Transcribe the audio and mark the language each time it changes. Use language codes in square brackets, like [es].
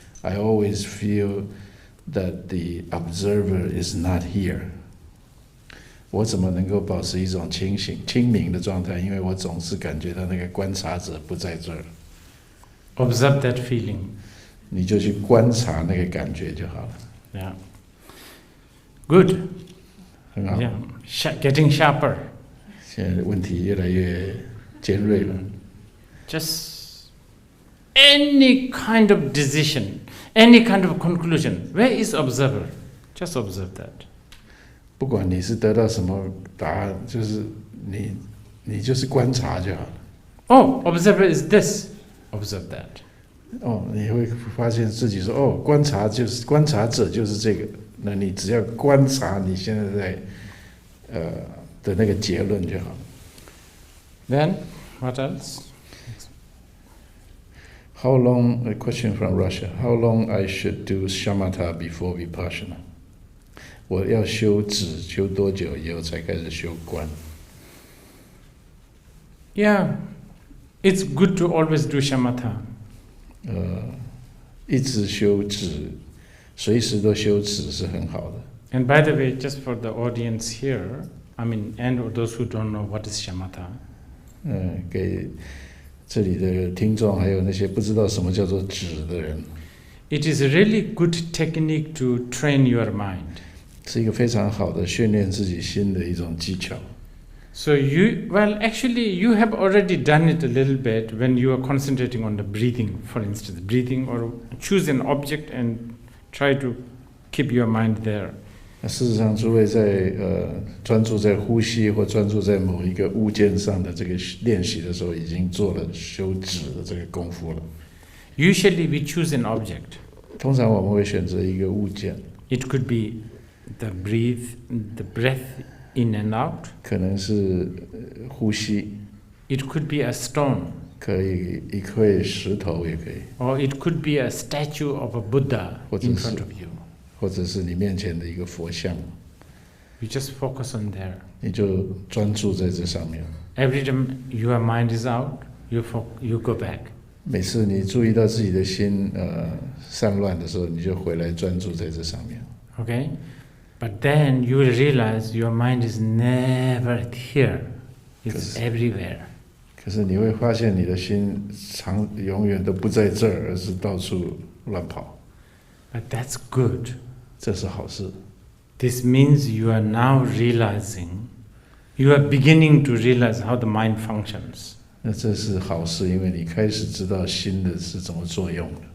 [en] I always feel that the observer is not here. [zh] 我怎么能够保持一种清明的状态？因为我总是感觉到那个观察者不在这儿。 [en] Observe that feeling. [zh] 你就去观察那个感觉就好了。 [en] Yeah. Good. [zh] 很好。 [en] Yeah. Getting sharper. [zh] 现在问题越来越尖锐了。 [en] Just any kind of decision, any kind of conclusion. Where is observer? Just observe that. [zh] 不管你是得到什么答案，就是你就是观察就好了。 [en] Oh, observer is this. Observe that. [zh] 你会发现自己说，观察者就是这个。那你只要观察你现在的那个结论就好。 [en] Then what else? How long? A question from Russia. How long I should do shamatha before vipassana? [zh] 我要修止修多久以后才开始修观？ [en] Yeah. It's good to always do shamatha. [zh] 一直修止，随时都修止是很好的。 [en] And by the way, just for the audience here, and those who don't know what is shamatha. [zh] 给这里的听众，还有那些不知道什么叫做止的人。 [en] It is a really good technique to train your mind. [zh] 是一个非常好的训练自己心的一种技巧。 [en] So actually you have already done it a little bit when you are concentrating on the breathing, for instance, breathing, or choose an object and try to keep your mind there. [zh] 事实上，诸位在专注在呼吸或专注在某一个物件上的这个练习的时候，已经做了修止的这个功夫了。 [en] Usually we choose an object. [zh] 通常我们会选择一个物件。 [en] It could be the breath in and out. [zh] 可能是呼吸。 [en] It could be a stone. [zh] 可以一块石头也可以。 [en] Or it could be a statue of a Buddha in front of you. [zh] 或者是你面前的一个佛像。 [en] You just focus on there. [zh] 你就专注在这上面。 [en] Every time your mind is out, you go back. [zh] 每次你注意到自己的心散乱的时候，你就回来专注在这上面。 [en] Okay? But then you will realize your mind is never here. It's everywhere. [zh] 可是你会发现你的心永远都不在这儿，而是到处乱跑。 [en] But that's good. [zh] 这是好事。 [en] This means you are now realizing, you are beginning to realize how the mind functions. [zh] 那这是好事，因为你开始知道心的是怎么作用的。